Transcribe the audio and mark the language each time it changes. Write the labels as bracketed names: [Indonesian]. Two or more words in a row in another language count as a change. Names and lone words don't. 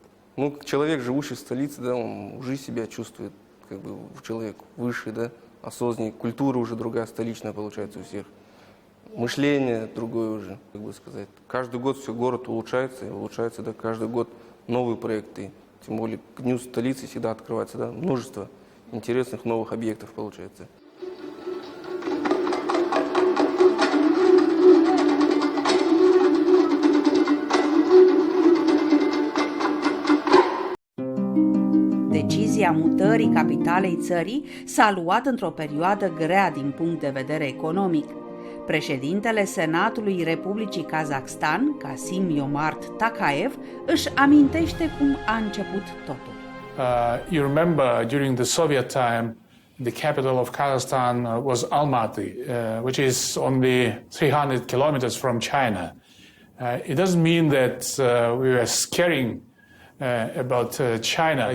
[Russian] Ну, как человек, живущий в столице, да, он уже себя чувствует, как бы человек выше, да, осознаннее, культура уже другая, столичная получается у всех. Мышление другое уже, как бы сказать. Каждый год все город улучшается, и улучшается, да, каждый год новые проекты. Тем более к дню столицы всегда открывается, да, множество интересных новых объектов получается. [Romanian] Decizia mutării capitalei țării s-a luat într-o perioadă grea din punct de vedere economic. Președintele Senatului Republicii Kazakhstan, Kassym-Jomart Tokayev, își amintește cum a început totul. [English] You remember during the Soviet time, the capital of Kazakhstan was Almaty, which is only 300 kilometers from China. It doesn't mean that we were scaring about China.